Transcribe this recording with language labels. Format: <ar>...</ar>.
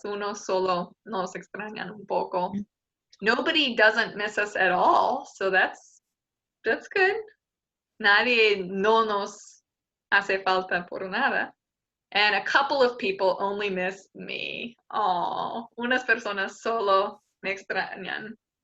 <es>Uno solo nos extrañan un poco.</es> <en>Nobody doesn't miss us at all, so that's good.</en> <es>Nadie no nos hace falta por nada.</es> <en>And a couple of people only miss me.</en> <es>Oh, unas personas solo me extrañan.</es>